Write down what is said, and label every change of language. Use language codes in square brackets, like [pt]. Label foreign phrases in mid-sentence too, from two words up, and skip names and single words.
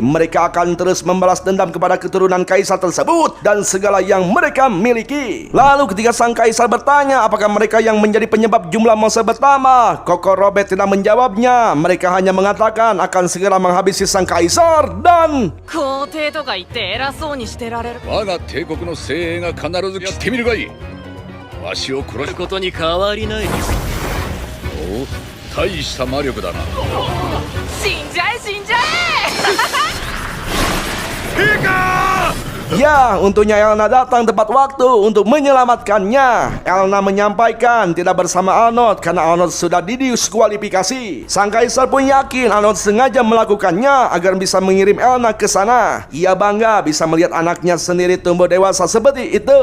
[id] Mereka akan terus membalas dendam kepada keturunan kaisar tersebut dan segala yang mereka miliki. Lalu ketika sang kaisar bertanya apakah mereka yang menjadi penyebab jumlah monster bertambah, Coco Robert tidak menjawabnya. Mereka hanya mengatakan akan segera menghabisi sang kaisar dan [ja] 皇帝とか言って偉そうにしてられる我が帝国の精鋭が必ずやってみるがいい。わしを殺すことに変わりない。おお、大した魔力だな。死んじゃえ死んじゃえ。 [id] ya, untungnya Elna datang tepat waktu untuk menyelamatkannya. Elna menyampaikan tidak bersama Arnold karena Arnold sudah didiskualifikasi. Sang kaisar pun yakin Arnold sengaja melakukannya agar bisa mengirim Elna ke sana. Ia bangga bisa melihat anaknya sendiri tumbuh dewasa seperti itu.